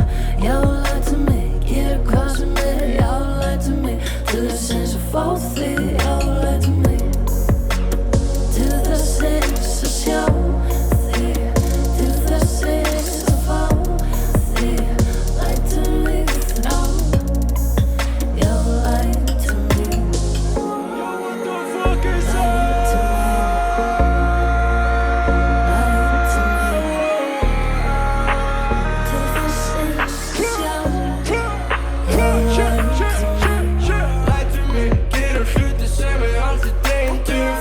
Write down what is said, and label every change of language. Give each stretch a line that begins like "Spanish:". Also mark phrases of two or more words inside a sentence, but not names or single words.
Icelandic: Já, lætur mig gera hvað sem er. Já, lætur mig til sinns að fá þig. Já, lætur mig til þess eins að sjá þig. Til þess eins að fá þig. Lætur mig þrá. Já, lætur mig.
English: What the fuck is
Icelandic: Lætur mig. Til þess eins að sjá. Já, Lætur mig gera hluti sem ég aldrei dreymdi um.